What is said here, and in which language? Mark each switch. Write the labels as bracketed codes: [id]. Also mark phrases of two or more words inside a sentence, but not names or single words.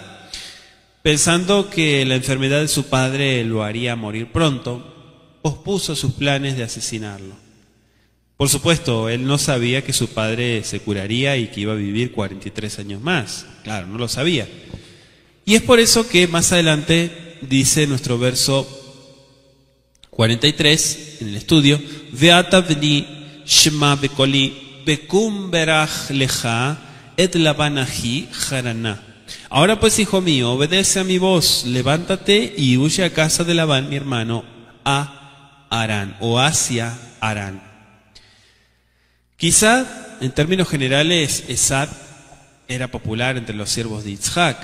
[es] Pensando que la enfermedad de su padre lo haría morir pronto, pospuso sus planes de asesinarlo. Por supuesto, él no sabía que su padre se curaría y que iba a vivir 43 años más. Claro, no lo sabía. Y es por eso que más adelante dice nuestro verso 43 en el estudio: [he] ועתה בני שמע בקלי וקום ברח לך את לבן אחי חרנה. [es] Ahora pues, hijo mío, obedece a mi voz, levántate y huye a casa de Labán, mi hermano, a Harán, o hacia Harán. Quizá, en términos generales, Esab era popular entre los siervos de Yitzhak.